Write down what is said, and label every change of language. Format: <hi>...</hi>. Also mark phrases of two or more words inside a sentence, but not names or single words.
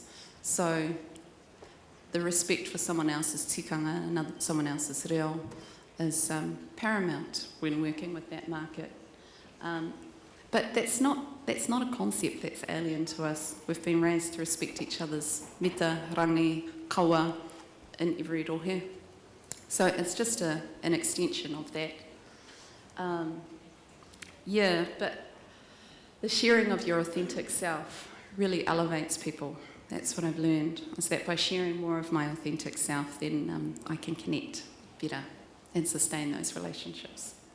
<en>So the respect for someone else's tikanga, someone else's reo, is paramount when working with that market. But that's not a concept that's alien to us. We've been raised to respect each other's</en> <mi>mita, rangi, kaua,</mi> <en>in every rohe. So it's just an extension of that. But the sharing of your authentic self really elevates people. That's what I've learned, is that by sharing more of my authentic self, then I can connect better and sustain those relationships.</en>